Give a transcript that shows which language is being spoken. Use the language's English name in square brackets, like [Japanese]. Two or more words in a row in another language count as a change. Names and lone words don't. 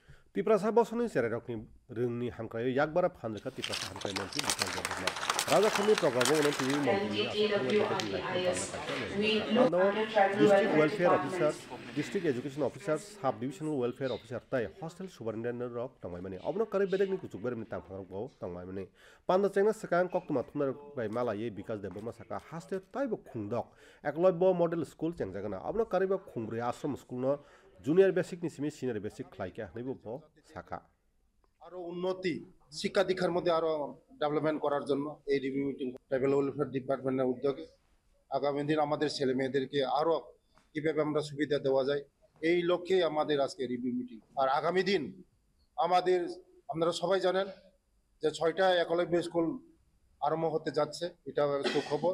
[Kok Borok] Tiprasa bosoni sererokni rungni hamkrayo yakbara phanrika tiprasa hamkray mantri Bikan Jadurma. Raja Khani programo ono TV mantri asakhamna bedek laikon palna kaisa meni. Pando [English] district welfare officers, district education officers, sub divisional welfare officer [Kok Borok] tai [English] hostel superintendent [Kok Borok] rok tangmai mani. Obno kari bedek ni kuchuk ber mani tangphang rok tangmai mani. Pando chengna sakang koktuma thumna bai mala ye Bikas Deborma saka haste tai bo khungdok. Ekloibo [English] model school [Kok Borok] chengjagana. Obno kari bo khungbre [English] ashram school [Kok Borok] no [English] junior basic [Kok Borok] ni simi [English] senior basic [Kok Borok] khlaika hnibo bo saka. [Bangla] আরো উন্নতি শিক্ষা দীক্ষার মধ্যে আরো ডেভেলপমেন্ট করার জন্য এই [English] review meeting [Bangla] ট্রাইবাল ওয়েলফেয়ার ডিপার্টমেন্টের উদ্যোগে আগামী দিন আমাদের ছেলে মেয়েদেরকে আরো কিভাবে আমরা সুবিধা দেওয়া যায় এই লক্ষ্যে আমাদের আজকে [English] review meeting. [Bangla] আর আগামী দিন আমাদের আপনারা সবাই জানেন যে 6টা একলব্য স্কুল আরম্ভ হতে যাচ্ছে, এটা সুখবর।